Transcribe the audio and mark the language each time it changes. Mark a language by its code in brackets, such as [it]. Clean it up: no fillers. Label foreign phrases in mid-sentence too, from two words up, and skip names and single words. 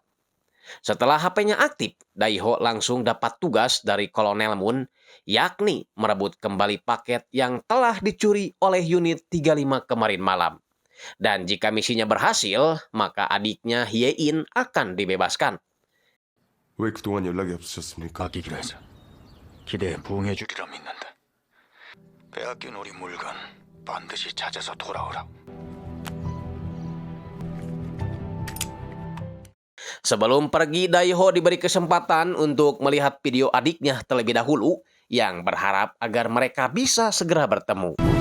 [id] Setelah HP-nya aktif, Daiho langsung dapat tugas dari Kolonel Moon, yakni merebut kembali paket yang telah dicuri oleh unit 35 kemarin malam. Dan jika misinya berhasil, maka adiknya Hye-in akan dibebaskan. [ko] 왜 그동안 연락이 없으셨습니까? 아끼기로 해서 기대에 부응해주리라 믿는다. 빼앗긴 우리 물건 반드시 찾아서 돌아오라고. [id] Sebelum pergi, Daiho diberi kesempatan untuk melihat video adiknya terlebih dahulu yang berharap agar mereka bisa segera bertemu.